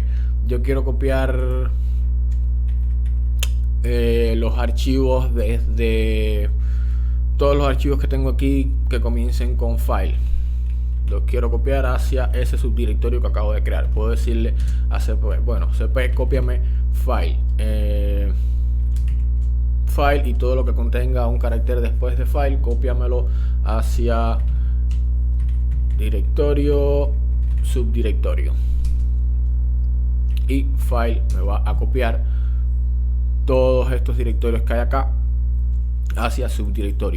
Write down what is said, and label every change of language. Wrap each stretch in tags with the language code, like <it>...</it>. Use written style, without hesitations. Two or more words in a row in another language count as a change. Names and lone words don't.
<es>Yo quiero copiar los archivos desde todos los archivos que tengo aquí que comiencen con file. Los quiero copiar hacia ese subdirectorio que acabo de crear. Puedo decirle a cp, bueno, cp cópiame file, file, y todo lo que contenga un carácter después de file, cópiamelo hacia directorio, subdirectorio, y file me va a copiar todos estos directorios que hay acá hacia subdirectorio.</es>